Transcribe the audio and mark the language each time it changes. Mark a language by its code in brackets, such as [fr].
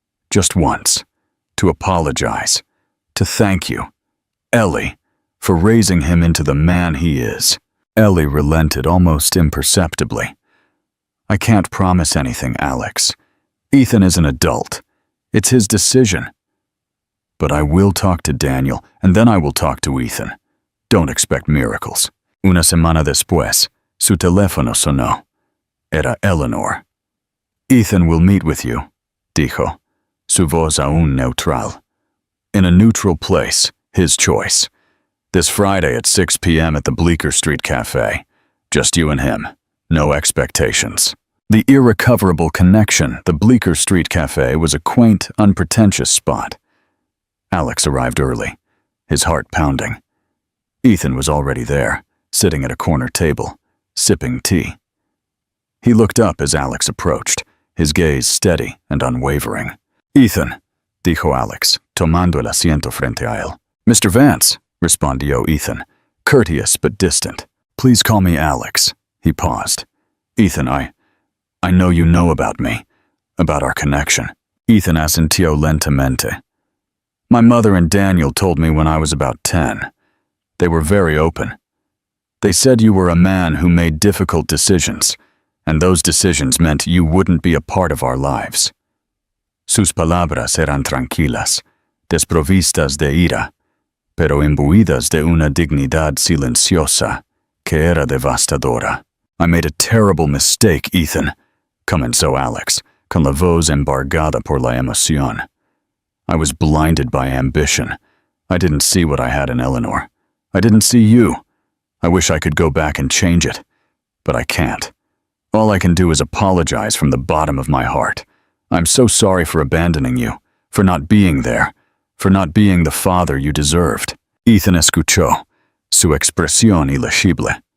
[en] Just once, to apologize, to thank you, Ellie, for raising him into the man he is. Ellie relented almost imperceptibly. I can't promise anything, Alex. Ethan is an adult. It's his decision. But I will talk to Daniel, and then I will talk to Ethan. Don't expect miracles. [es] Una semana después, su teléfono sonó. Era Eleanor. [en] Ethan will meet with you, [es] dijo, su voz aún neutral. [en] In a neutral place, his choice. This Friday at 6 p.m. at the Bleecker Street Cafe. Just you and him. No expectations. The irrecoverable connection, the Bleecker Street Cafe, was a quaint, unpretentious spot. Alex arrived early, his heart pounding. Ethan was already there, sitting at a corner table, sipping tea. He looked up as Alex approached, his gaze steady and unwavering. [es] Ethan, dijo Alex, tomando el asiento frente a él. [en] Mr. Vance, [es] respondió [en] Ethan, courteous but distant. Please call me Alex. He paused. Ethan, I know you know about me, about our connection. [es] Ethan asintió lentamente. [en] My mother and Daniel told me when I was about 10. They were very open. They said you were a man who made difficult decisions, and those decisions meant you wouldn't be a part of our lives. [es] Sus palabras eran tranquilas, desprovistas de ira, pero imbuidas de una dignidad silenciosa que era devastadora. [en] I made a terrible mistake, Ethan, [es] comenzó Alex, con la voz embargada por la emoción. [en] I was blinded by ambition. I didn't see what I had in Eleanor. I didn't see you. I wish I could go back and change it, but I can't. All I can do is apologize from the bottom of my heart. I'm so sorry for abandoning you, for not being there, for not being the father you deserved. [es] Ethan escuchó, su expresión ilegible.